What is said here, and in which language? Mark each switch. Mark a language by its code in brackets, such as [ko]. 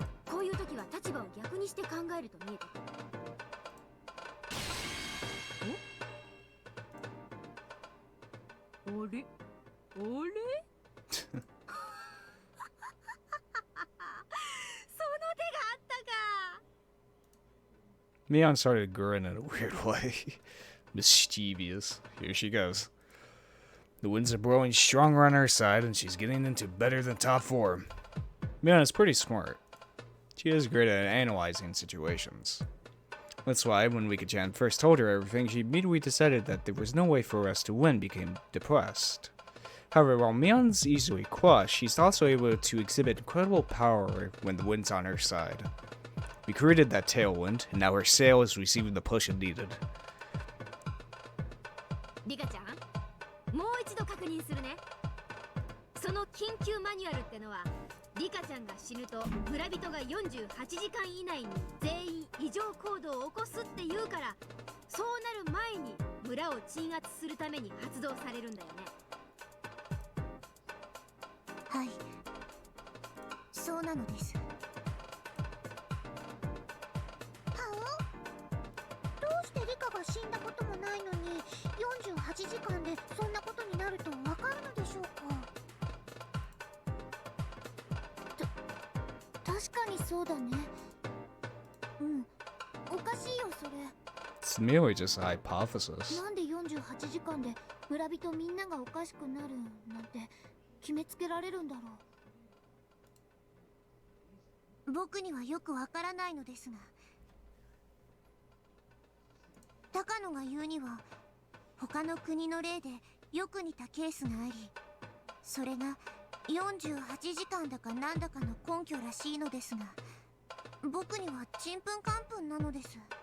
[ja] こういう時は立場を逆にして考えると見えてくる。あれあれその手があったか。 [en] Mion started to grin in a weird way. Mischievous. Here she goes. The winds are blowing stronger on her side, and she's getting into better than top form. Mion is pretty smart. She is great at analyzing situations. That's why, when Wika-chan first told her everything, she immediately decided that there was no way for us to win, became depressed. However, while Mion's easily crushed, she's also able to exhibit incredible power when the wind's on her side. We created that tailwind, and now her sail is receiving the push it needed. [ja] リカちゃん、もう一度確認するね。その緊急マニュアルってのはリリカちゃんが死ぬと村人が48時間以内に全員異常行動を起こすって言うから、そうなる前に村を鎮圧するために発動されるんだよね。はい、そうなのです。はお、どうしてリカが死んだこともないのに48時間でそんなことになるとわかるのでしょうか。確かにそうだね。うん、おかしいよそれ。 [en] It's merely just a hypothesis. [ja] なんで48時間で村人みんながおかしくなるなんて決めつけられるんだろう。僕にはよくわからないのですが、高野が言うには他の国の例でよく似たケースがあり、それが48時間だかなんだかの根拠らしいのですが、僕にはちんぷんかんぷんなのです。